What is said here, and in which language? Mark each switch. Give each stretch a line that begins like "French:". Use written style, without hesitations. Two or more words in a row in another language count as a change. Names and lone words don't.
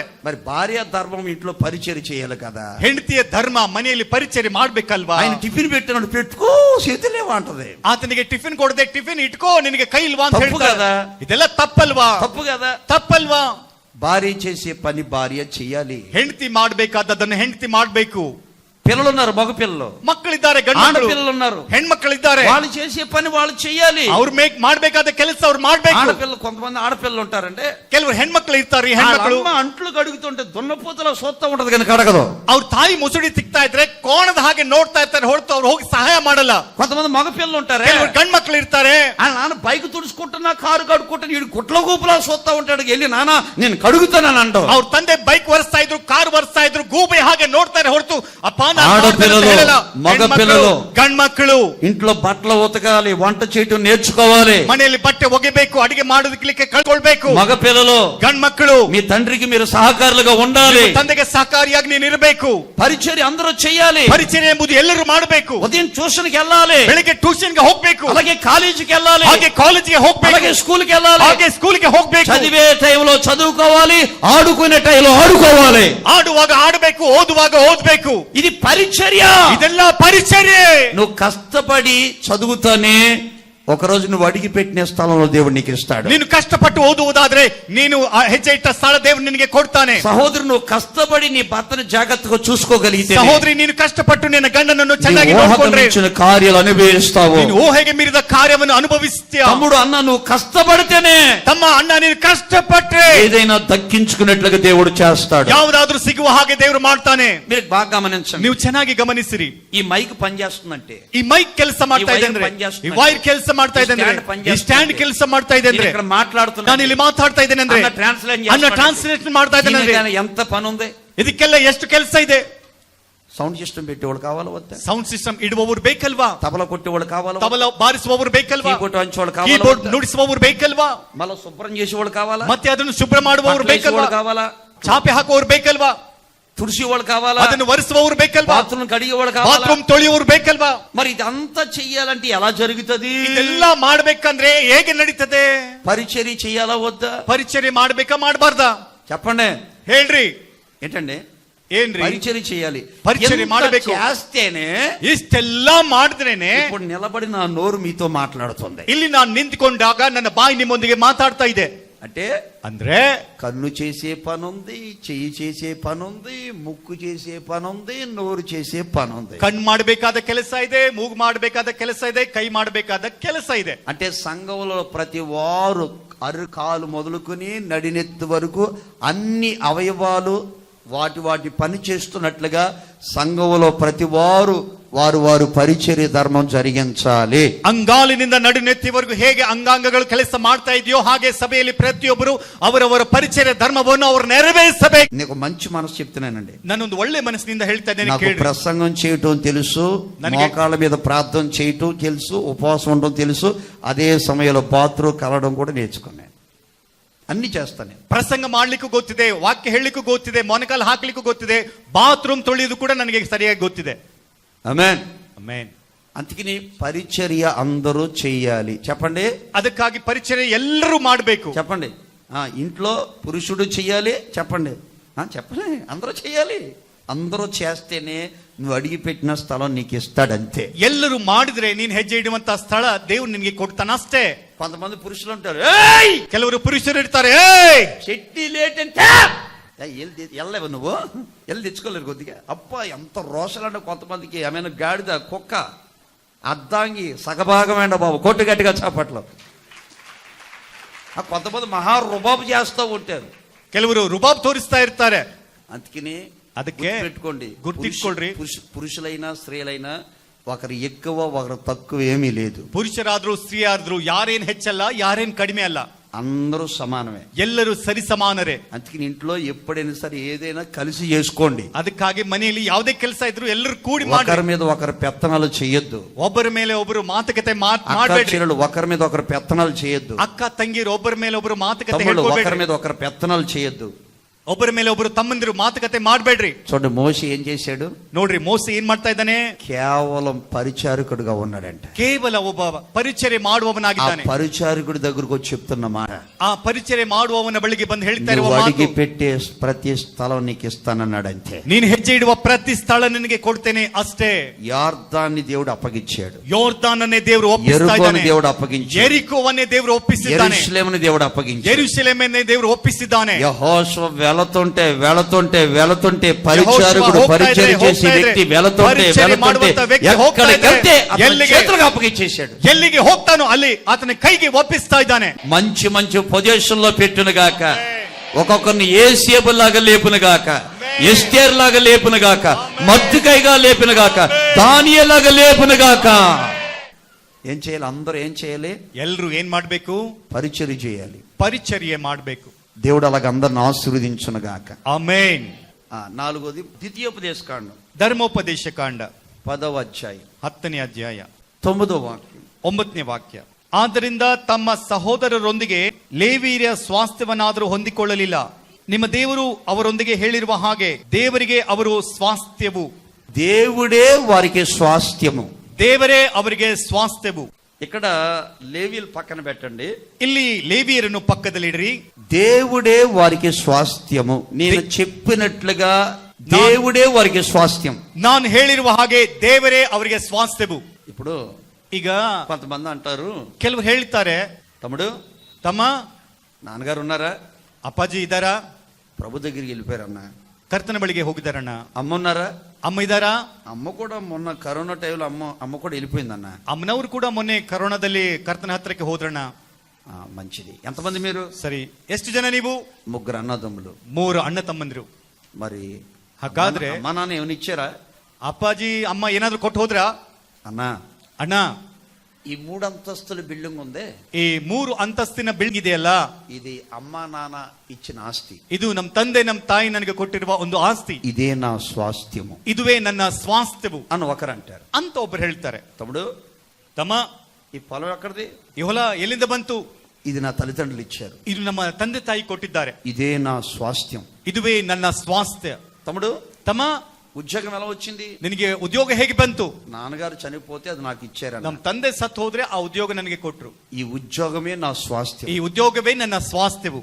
Telugu: మరి భార్య ధర్మం ఇంట్లో పరిచర్య చేయాలి కదా.
Kannada: ಹೆಂಡತಿಯ ಧರ್ಮ ಮನೆಯಲ್ಲಿ ಪರಿಚರ್ಯೆ ಮಾಡ್ಬೇಕಲ್ವಾ?
Telugu: ఆయన టిఫిన్ పెట్టినప్పుడు పెట్టుకో చేతులేవా అంటది.
Kannada: ಆತನಿಗೆ ಟಿಫಿನ್ ಕೊಡದೆ ಟಿಫಿನ್ ಇಟ್ಕೋ ನಿನಗೆ ಕೈ ಇಲ್ವಾ ಅಂತ ತಪ್ಪು ಹೇಳ್ತಾರೆ.
Telugu: కదా?
Kannada: ಇದೆಲ್ಲ ತಪ್ಪಲ್ವಾ?
Telugu: తప్పు కదా.
Kannada: ತಪ್ಪಲ್ವಾ?
Telugu: భార్య చేసే పని భార్య చెయ్యాలి.
Kannada: ಹೆಂಡತಿ ಮಾಡ್ಬೇಕಾದದನ್ನು ಹೆಂಡತಿ ಮಾಡ್ಬೇಕು.
Telugu: పిల్లలు ఉన్నారు, మగ పిల్లలు,
Kannada: ಮಕ್ಕಳಿದ್ದಾರೆ, ಗಂಡು
Telugu: ఆడపిల్లలు ఉన్నారు,
Kannada: ಹೆಣ್ಮಕ್ಕಳಿದ್ದಾರೆ.
Telugu: వాళ్ళు చేసే పని వాళ్ళు చెయ్యాలి.
Kannada: ಅವ್ರು ಮಾಡ್ಬೇಕಾದ ಕೆಲಸ ಅವ್ರು ಮಾಡ್ಬೇಕು.
Telugu: ఆడపిల్లలు, కొంతమంది ఆడపిల్లలు ఉంటారంటే
Kannada: ಕೆಲವರು ಹೆಣ್ಮಕ್ಳು ಇರ್ತಾರೆ. ಹೆಣ್ಮಕ್ಳು
Telugu: అంట్లు కడుగుతుంటే దున్నపోతలా సోత్తా ఉంటది కానీ కడగదు.
Kannada: ಅವ್ರ ತಾಯಿ ಮುಸುಡಿ ತಿಕ್ತಾ ಇದ್ರೆ ಕೋಣದ ಹಾಗೆ ನೋಡ್ತಾ ಇರ್ತಾರೆ ಹೊರತು ಅವ್ರು ಹೋಗಿ ಸಹಾಯ ಮಾಡಲ್ಲ.
Telugu: కొంతమంది మగ పిల్లలు ఉంటారే,
Kannada: ಕೆಲವರು ಗಂಡ್ ಮಕ್ಳು ಇರ್ತಾರೆ.
Telugu: ఆ నాన్న బైక్ తుడుచుకుంటున్నా, కారు కడుక్కుంటున్నా, వీడు కుట్ల గూపులా సోత్తా ఉంటాడు. వెళ్ళి నాన్న నేను కడుగుతానని అంటావు.
Kannada: ಅವ್ರ ತಂದೆ ಬೈಕ್ ಒರೆಸ್ತಾ ಇದ್ರು, ಕಾರ್ ಒರೆಸ್ತಾ ಇದ್ರು, ಗೂಬೆ ಹಾಗೆ ನೋಡ್ತಾರೆ ಹೊರತು ಅಪ್ಪ
Telugu: ఆడపిల్లలు, మగ పిల్లలు,
Kannada: ಗಂಡ್ ಮಕ್ಕಳು
Telugu: ఇంట్లో బట్టలు ఉతకాలి, వంట చేయటం నేర్చుకోవాలి,
Kannada: ಮನೆಯಲ್ಲಿ ಬಟ್ಟೆ ಒಗೆಬೇಕು, ಅಡಿಗೆ ಮಾಡೋದಕ್ಕೆ ಕಳ್ಕೊಳ್ಬೇಕು.
Telugu: మగ పిల్లలు,
Kannada: ಗಂಡ್ ಮಕ್ಕಳು
Telugu: మీ తండ్రికి మీరు సహకారులుగా ఉండాలి.
Kannada: ತಂದೆಗೆ ಸಹಕಾರಿಯಾಗಿ ನೀನು ಇರಬೇಕು.
Telugu: పరిచర్య అందరూ చేయాలి.
Kannada: ಪರಿಚರ್ಯೆ ಎಂಬುದು ಎಲ್ಲರೂ ಮಾಡಬೇಕು.
Telugu: ఉదయం ట్యూషన్కి వెళ్ళాలి,
Kannada: ಬೆಳಿಗ್ಗೆ ಟ್ಯೂಷನ್ಗೆ ಹೋಗ್ಬೇಕು,
Telugu: అలాగే కాలేజీకి వెళ్ళాలి,
Kannada: ಹಾಗೆ ಕಾಲೇಜಿಗೆ ಹೋಗ್ಬೇಕು,
Telugu: అలాగే స్కూల్కి వెళ్ళాలి,
Kannada: ಹಾಗೆ ಸ್ಕೂಲ್ಗೆ ಹೋಗ್ಬೇಕು.
Telugu: చదివే టైంలో చదువుకోవాలి, ఆడుకునే టైంలో ఆడుకోవాలి,
Kannada: ಆಡುವಾಗ ಆಡಬೇಕು, ಓದುವಾಗ ಓದ್ಬೇಕು.
Telugu: ఇది పరిచర్య.
Kannada: ಇದೆಲ್ಲ ಪರಿಚರ್ಯೆ.
Telugu: నువ్వు కష్టపడి చదువుతానే ఒకరోజు నువ్వు అడిగి పెట్టిన స్థలంలో దేవుడు నీకు ఇస్తాడు.
Kannada: ನೀನು ಕಷ್ಟಪಟ್ಟು ಓದುವುದಾದ್ರೆ ನೀನು ಆ ಹೆಜ್ಜೆ ಇಟ್ಟ ಸ್ಥಳ ದೇವರು ನಿನಗೆ ಕೊಡ್ತಾನೆ.
Telugu: సహోదరు, నువ్వు కష్టపడి నీ భర్తను జాగ్రత్తగా చూసుకోగలిగితే,
Kannada: ಸಹೋದರಿ ನೀನು ಕಷ್ಟಪಟ್ಟು ನಿನ್ನ ಗಂಡನನ್ನು ಚೆನ್ನಾಗಿ ನೋಡಿಕೊಂಡ್ರೆ
Telugu: కార్యాలు అనుభవిస్తావు.
Kannada: ನೀನು ಊಹೆಗೆ ಮೀರಿದ ಕಾರ್ಯವನ್ನು ಅನುಭವಿಸ್ತೀಯ.
Telugu: తమ్ముడు, అన్న, నువ్వు కష్టపడితేనే,
Kannada: ತಮ್ಮ ಅಣ್ಣ ನೀನು ಕಷ್ಟಪಟ್ರೆ
Telugu: ఏదైనా దక్కించుకున్నట్లుగా దేవుడు చేస్తాడు.
Kannada: ಯಾವುದಾದ್ರೂ ಸಿಗುವ ಹಾಗೆ ದೇವರು ಮಾಡ್ತಾನೆ.
Telugu: మీరు బాగా గమనించండి.
Kannada: ನೀವು ಚೆನ್ನಾಗಿ ಗಮನಿಸಿರಿ.
Telugu: ఈ మైక్ పనిచేస్తుందంటే,
Kannada: ಈ ಮೈಕ್ ಕೆಲಸ ಮಾಡ್ತಾ ಇದೆ ಅಂದ್ರೆ, ಈ ವೈರ್ ಕೆಲಸ ಮಾಡ್ತಾ ಇದೆ ಅಂದ್ರೆ, ಈ ಸ್ಟ್ಯಾಂಡ್ ಕೆಲಸ ಮಾಡ್ತಾ ಇದೆ ಅಂದ್ರೆ,
Telugu: ఇక్కడ మాట్లాడుతున్నా,
Kannada: ನಾನು ಇಲ್ಲಿ ಮಾತಾಡ್ತಾ ಇದ್ದೇನೆ ಅಂದ್ರೆ, ಅನ್ನ ಟ್ರಾನ್ಸ್ಲೇಷನ್ ಮಾಡ್ತಾ ಇದ್ದೇನೆ ಅಂದ್ರೆ,
Telugu: ఎంత పని ఉంది.
Kannada: ಇದಕ್ಕೆಲ್ಲ ಎಷ್ಟು ಕೆಲಸ ಇದೆ.
Telugu: సౌండ్ సిస్టమ్ పెట్టేవాళ్ళు కావాలా వద్దా?
Kannada: ಸೌಂಡ್ ಸಿಸ್ಟಮ್ ಇಡುವವರು ಬೇಕಲ್ವಾ?
Telugu: తబల కొట్టేవాళ్ళు కావాలా?
Kannada: ತಬಲ ಬಾರಿಸುವವರು ಬೇಕಲ್ವಾ?
Telugu: కీబోర్డ్ వాయించేవాళ్ళు కావాలా?
Kannada: ಕೀಬೋರ್ಡ್ ನುಡಿಸುವವರು ಬೇಕಲ್ವಾ?
Telugu: మళ్ళీ శుభ్రం చేసేవాళ్ళు కావాలా?
Kannada: ಮತ್ತೆ ಅದನ್ನು ಶುಭ್ರ ಮಾಡುವವರು ಬೇಕಲ್ವಾ?
Telugu: కావాలా?
Kannada: ಚಾಪೆ ಹಾಕುವವರು ಬೇಕಲ್ವಾ?
Telugu: తుడిసేవాళ్ళు కావాలా?
Kannada: ಅದನ್ನು ಒರೆಸುವವರು ಬೇಕಲ್ವಾ?
Telugu: బాత్రూమ్ కడిగేవాళ్ళు కావాలా?
Kannada: ಬಾತ್ರೂಮ್ ತೊಳೆಯುವವರು ಬೇಕಲ್ವಾ?
Telugu: మరి ఇదంతా చెయ్యాలంటే ఎలా జరుగుతుంది?
Kannada: ಇದೆಲ್ಲ ಮಾಡ್ಬೇಕಂದ್ರೆ ಹೇಗೆ ನಡೀತದೆ?
Telugu: పరిచర్య చెయ్యాలా వద్దా?
Kannada: ಪರಿಚರ್ಯೆ ಮಾಡ್ಬೇಕಾ ಮಾಡಬಾರ್ದಾ?
Telugu: చెప్పండి.
Kannada: ಹೇಳ್ರಿ.
Telugu: ఏంటండి?
Kannada: ಏನ್ರಿ
Telugu: పరిచర్య చేయాలి. పరిచర్య ఎంత
Kannada: ಮಾಡಬೇಕು.
Telugu: చేస్తేనే
Kannada: ಇಷ್ಟೆಲ್ಲ ಮಾಡಿದ್ರೇನೆ
Telugu: ఇప్పుడు నిలబడి నా నోరు మీతో మాట్లాడుతుంది.
Kannada: ಇಲ್ಲಿ ನಾನು ನಿಂತ್ಕೊಂಡಾಗ ನನ್ನ ಬಾಯಿ ನಿಮ್ಮೊಂದಿಗೆ ಮಾತಾಡ್ತಾ ಇದೆ.
Telugu: అంటే
Kannada: ಅಂದ್ರೆ
Telugu: కన్ను చేసే పని ఉంది, చెయ్యి చేసే పని ఉంది, ముక్కు చేసే పని ఉంది, నోరు చేసే పని ఉంది.
Kannada: ಕಣ್ ಮಾಡಬೇಕಾದ ಕೆಲಸ ಇದೆ, ಮೂಗು ಮಾಡಬೇಕಾದ ಕೆಲಸ ಇದೆ, ಕೈ ಮಾಡಬೇಕಾದ ಕೆಲಸ ಇದೆ.
Telugu: అంటే సంఘంలో ప్రతి వారు అరికాలు మొదలుకొని నడినెత్తు వరకు అన్ని అవయవాలు వాటి పని చేస్తున్నట్లుగా సంఘంలో ప్రతి వారు
Kannada: ಪರಿಚರ್ಯ ಧರ್ಮ
Telugu: జరిగించాలి.
Kannada: ಅಂಗಾಲಿನಿಂದ ನಡುನೆತ್ತಿವರೆಗೂ ಹೇಗೆ ಅಂಗಾಂಗಗಳು ಕೆಲಸ ಮಾಡ್ತಾ ಇದೆಯೋ ಹಾಗೆ ಸಭೆಯಲ್ಲಿ ಪ್ರತಿಯೊಬ್ಬರು ಅವರವರ ಪರಿಚರ್ಯ ಧರ್ಮವನ್ನು ಅವರು ನೆರವೇರಿಸಬೇಕು.
Telugu: నీకు మంచి మనసు చెప్తున్నానండి.
Kannada: ನಾನೊಂದು ಒಳ್ಳೆ ಮನಸ್ಸಿನಿಂದ ಹೇಳ್ತಾ ಇದ್ದೇನೆ.
Telugu: నాకు ప్రసంగం చేయటం తెలుసు, మోకాళ్ళ మీద ప్రార్థన చేయటం తెలుసు, ఉపవాసం ఉండడం తెలుసు, అదే సమయంలో బాత్రూమ్ కలవడం కూడా నేర్చుకున్నాను. అన్ని చేస్తాను.
Kannada: ಪ್ರಸಂಗ ಮಾಡ್ಲಿಕ್ಕೂ ಗೊತ್ತಿದೆ, ವಾಕ್ಯ ಹೇಳಲಿಕ್ಕೂ ಗೊತ್ತಿದೆ, ಮೊನಕಾಲು ಹಾಕ್ಲಿಕ್ಕೂ ಗೊತ್ತಿದೆ, ಬಾತ್ರೂಮ್ ತೊಳೆಯೋದು ಕೂಡ ನನಗೆ ಸರಿಯಾಗಿ ಗೊತ್ತಿದೆ.
Telugu: ఆమేన్
Kannada: ಆಮೆನ್.
Telugu: అందుకని పరిచర్య అందరూ చెయ్యాలి. చెప్పండి.
Kannada: ಅದಕ್ಕಾಗಿ ಪರಿಚರ್ಯ ಎಲ್ಲರೂ ಮಾಡಬೇಕು.
Telugu: చెప్పండి. ఇంట్లో పురుషుడు చెయ్యాలి. చెప్పండి. చెప్పండి. అందరూ చెయ్యాలి. అందరూ చేస్తేనే నువ్వు అడిగి పెట్టిన స్థలం నీకు ఇస్తాడంతే.
Kannada: ಎಲ್ಲರೂ ಮಾಡಿದ್ರೆ ನೀನ್ ಹೆಜ್ಜೆ ಇಡುವಂತ ಸ್ಥಳ దేవుడు ನಿನಗೆ ಕೊಡ್ತಾನಷ್ಟೇ.
Telugu: కొంతమంది పురుషులు ఉంటారు,
Kannada: ಕೆಲವರು ಪುರುಷರು ಇರ್ತಾರೆ,
Telugu: చెట్టి లేటంటే ఎల్లవ నువ్వు ఎల్లు తెచ్చుకోలేరు కొద్దిగా. అబ్బా ఎంత రోషలంటే కొంతమందికి ఏమైనా గాడిద కుక్క అద్దాంగి సగభాగమైన బాబు కొట్టు గట్టిగా చాపట్లో. కొంతమంది మహా రుబాబు చేస్తూ ఉంటారు.
Kannada: ಕೆಲವರು ರುಬಾಬ್ ತೋರಿಸ್ತಾ ಇರ್ತಾರೆ.
Telugu: అందుకని
Kannada: ಅದಕ್ಕೆ
Telugu: పెట్టుకోండి,
Kannada: ಗುರ್ತಿಟ್ಕೊಳ್ರಿ.
Telugu: పురుషులైనా స్త్రీలైనా ఒకరు ఎక్కువ ఒకరు తక్కువ ఏమీ లేదు.
Kannada: ಪುರುಷರಾದ್ರೂ ಸ್ತ್ರೀಯಾದ್ರೂ ಯಾರೇನ್ ಹೆಚ್ಚಲ್ಲ, ಯಾರೇನ್ ಕಡಿಮೆ ಅಲ್ಲ,
Telugu: అందరూ సమానమే.
Kannada: ಎಲ್ಲರೂ ಸರಿ ಸಮಾನರೇ.
Telugu: అందుకని ఇంట్లో ఎప్పుడైనా సరే ఏదైనా కలిసి చేసుకోండి.
Kannada: ಅದಕ್ಕಾಗಿ ಮನೆಯಲ್ಲಿ ಯಾವುದೇ ಕೆಲಸ ಇದ್ರು ಎಲ್ಲರೂ ಕೂಡಿ ಮಾಡಿ.
Telugu: ఒకరి మీద ఒకరు పెత్తనాలు చేయొద్దు.
Kannada: ಒಬ್ಬರ ಮೇಲೆ ಒಬ್ಬರು ಮಾತುಕತೆ ಮಾಡಬೇಡಿ.
Telugu: ఒకరి మీద ఒకరు పెత్తనాలు చేయొద్దు.
Kannada: ಅಕ್ಕ ತಂಗಿರು ಒಬ್ಬರ ಮೇಲೆ ಒಬ್ಬರು ಮಾತುಕತೆ
Telugu: ఒకరి
Kannada: ಹೇಳ್ಕೊಬೇಡ್ರಿ.
Telugu: మీద ఒకరు పెత్తనాలు చేయొద్దు.
Kannada: ಒಬ್ಬರ ಮೇಲೆ ಒಬ್ಬರು ತಮ್ಮಂದಿರು ಮಾತುಕತೆ ಮಾಡಬೇಡ್ರಿ.
Telugu: చూడండి మోషే ఏం చేశాడు.
Kannada: ನೋಡ್ರಿ ಮೋಸೆ ಏನ್ ಮಾಡ್ತಾ ಇದ್ದಾನೆ.
Telugu: కేవలం పరిచారకుడుగా ఉన్నాడంట.
Kannada: ಕೇವಲ ಒಬ್ಬ ಪರಿಚರ್ಯ ಮಾಡುವವನಾಗಿದ್ದಾನೆ.
Telugu: పరిచారకుడి దగ్గరకు వచ్చి చెప్తున్న మాట,
Kannada: ಆ ಪರಿಚರ್ಯ ಮಾಡುವವನ ಬಳಿಗೆ ಬಂದು ಹೇಳ್ತಾ ಇರುವ
Telugu: అడిగి
Kannada: ಮಾತು,
Telugu: పెట్టే ప్రతి స్థలం నీకు ఇస్తానన్నాడు అంతే.
Kannada: ನೀನು ಹೆಜ್ಜೆ ಇಡುವ ಪ್ರತಿ ಸ್ಥಳ ನಿನಗೆ ಕೊಡ್ತೇನೆ ಅಷ್ಟೇ.
Telugu: యార్దాన్ని దేవుడు అప్పగించాడు.
Kannada: ಯೋರ್ದಾನನ್ನೇ ದೇವರು ಒಪ್ಪಿಸ್ತಾ ಇದ್ದಾನೆ.
Telugu: దేవుడు అప్పగించాడు.
Kannada: ಯೆರಿಕೋವನ್ನೇ ದೇವರು ಒಪ್ಪಿಸಿದ್ದಾನೆ.
Telugu: యెరూషలేముని దేవుడు అప్పగించాడు.
Kannada: ಯೆರೂಷಲೇಮನ್ನೇ ದೇವರು ಒಪ್ಪಿಸಿದ್ದಾನೆ.
Telugu: యెహోషువ వెళుతుంటే పరిచారకుడు పరిచర్య చేసే వ్యక్తి వెళుతుంటే చేతులకు అప్పగించేశాడు.
Kannada: ಎಲ್ಲಿಗೆ ಹೋಗ್ತಾನೋ ಅಲ್ಲಿ ಆತನ ಕೈಗೆ ಒಪ್ಪಿಸ್ತಾ ಇದ್ದಾನೆ.
Telugu: మంచి పొజిషన్ లో పెట్టును గాక, ఒక్కొక్కరిని ఏసేబు లాగా లేపును గాక, ఎస్తేర్ లాగా లేపును గాక, మర్దుకైగా లేపును గాక, దానియేలాగా లేపును గాక. ఏం చేయాలి? అందరూ ఏం చేయాలి?
Kannada: ఎల్లరూ ಏನ್ ಮಾಡ್ಬೇಕು?
Telugu: పరిచర్య చేయాలి.
Kannada: ಪರಿಚರ್ಯ ಮಾಡ್ಬೇಕು.
Telugu: దేవుడు అలాగ అందరిని ఆశీర్వదించును గాక. ఆమేన్. నాలుగోది ద్వితీయోపదేశ కాండం,
Kannada: ಧರ್ಮೋಪದೇಶ ಕಾಂಡ
Telugu: 10వ అధ్యాయం
Kannada: 10ನೇ ಅಧ್ಯಾಯ
Telugu: 9వ వాక్యం.
Kannada: 9ನೇ ವಾಕ್ಯ. ಆದ್ದರಿಂದ ತಮ್ಮ ಸಹೋದರರೊಂದಿಗೆ ಲೇವಿಯರ ಸ್ವಾಸ್ಥ್ಯವನ್ನಾದರೂ ಹೊಂದಿಕೊಳ್ಳಲಿಲ್ಲ. ನಿಮ್ಮ ದೇವರು ಅವರೊಂದಿಗೆ ಹೇಳಿರುವ ಹಾಗೆ ದೇವರಿಗೆ ಅವರು ಸ್ವಾಸ್ಥ್ಯವು.
Telugu: దేవుడే వారికి స్వాస్థ్యము.
Kannada: ದೇವರೇ ಅವರಿಗೆ ಸ್ವಾಸ್ಥ್ಯವು.
Telugu: ఇక్కడ లేవీలు పక్కన పెట్టండి,
Kannada: ಇಲ್ಲಿ ಲೇವಿಯರನ್ನು ಪಕ್ಕದಲ್ಲಿಡ್ರಿ.
Telugu: దేవుడే వారికి స్వాస్థ్యము. నేను చెప్పినట్లుగా దేవుడే వారికి స్వాస్థ్యం.
Kannada: ನಾನು ಹೇಳಿರುವ ಹಾಗೆ ದೇವರೇ ಅವರಿಗೆ ಸ್ವಾಸ್ಥ್ಯವು.
Telugu: ఇప్పుడు
Kannada: ಈಗ
Telugu: కొంతమంది అంటారు,
Kannada: ಕೆಲವರು ಹೇಳ್ತಾರೆ,
Telugu: తమ్ముడు
Kannada: ತಮ್ಮ
Telugu: నాన్నగారు ఉన్నారా?
Kannada: ಅಪ್ಪಾಜಿ ಇದ್ದಾರಾ?
Telugu: ప్రభు దగ్గరికి వెళ్ళిపోయారన్న.
Kannada: ಕರ್ತನ ಬಳಿಗೆ ಹೋಗಿದ್ದಾರಣ್ಣ.
Telugu: అమ్మ ఉన్నారా?
Kannada: ಅಮ್ಮ ಇದ್ದಾರಾ?
Telugu: అమ్మ కూడా మొన్న కరోనా టైంలో అమ్మ కూడా వెళ్ళిపోయిందన్న.
Kannada: ಅಮ್ಮನವರು ಕೂಡ ಮೊನ್ನೆ ಕರೋನಾದಲ್ಲಿ ಕರ್ತನ ಹತ್ರಕ್ಕೆ ಹೋದ್ರಣ್ಣ.
Telugu: మంచిది. ఎంతమంది మీరు?
Kannada: ಸರಿ, ಎಷ್ಟು ಜನ ನೀವು?
Telugu: 3 అన్నదమ్ములు.
Kannada: 3 ಅಣ್ಣ ತಮ್ಮಂದಿರು.
Telugu: మరి
Kannada: ಹಾಗಾದ್ರೆ
Telugu: అమ్మ నాన్న ఏమైనా ఇచ్చారా?
Kannada: ಅಪ್ಪಾಜಿ ಅಮ್ಮ ಏನಾದ್ರು ಕೊಟ್ಟು ಹೋದ್ರಾ?
Telugu: అన్న
Kannada: ಅಣ್ಣ,
Telugu: ఈ 3 అంతస్తుల బిల్డింగ్ ఉందే,
Kannada: ಈ 3 ಅಂತಸ್ತಿನ ಬಿಲ್ಡಿಂಗ್ ಇದೆಯಲ್ಲ,
Telugu: ఇది అమ్మ నాన్న ఇచ్చిన ఆస్తి.
Kannada: ಇದು ನಮ್ಮ ತಂದೆ ನಮ್ಮ ತಾಯಿ ನನಗೆ ಕೊಟ್ಟಿರುವ ಒಂದು ಆಸ್ತಿ.
Telugu: ఇదే నా స్వాస్థ్యము,
Kannada: ಇದುವೇ ನನ್ನ ಸ್ವಾಸ್ಥ್ಯವು
Telugu: అని ఒకరు అంటారు.
Kannada: ಅಂತ ಒಬ್ಬರು ಹೇಳ್ತಾರೆ.
Telugu: తమ్ముడు,
Kannada: ತಮ್ಮ,
Telugu: ఈ పొలం ఎక్కడిది?
Kannada: ಈ ಹೊಲ ಎಲ್ಲಿಂದ ಬಂತು?
Telugu: ఇది నా తల్లిదండ్రులు ఇచ్చారు.
Kannada: ಇದು ನಮ್ಮ ತಂದೆ ತಾಯಿ ಕೊಟ್ಟಿದ್ದಾರೆ.
Telugu: ఇదే నా స్వాస్థ్యం.
Kannada: ಇದುವೇ ನನ್ನ ಸ್ವಾಸ್ಥ್ಯ.
Telugu: తమ్ముడు,
Kannada: ತಮ್ಮ,
Telugu: ఉద్యోగం ఎలా వచ్చింది?
Kannada: ನಿನಗೆ ಉದ್ಯೋಗ ಹೇಗೆ ಬಂತು?
Telugu: నాన్నగారు చనిపోతే అది నాకు ఇచ్చారన్న.
Kannada: ನಮ್ಮ ತಂದೆ ಸತ್ತು ಹೋದ್ರೆ ಆ ಉದ್ಯೋಗ ನನಗೆ ಕೊಟ್ರು.
Telugu: ఈ ఉద్యోగమే నా స్వాస్థ్యం.
Kannada: ಈ ಉದ್ಯೋಗವೇ ನನ್ನ ಸ್ವಾಸ್ಥ್ಯವು.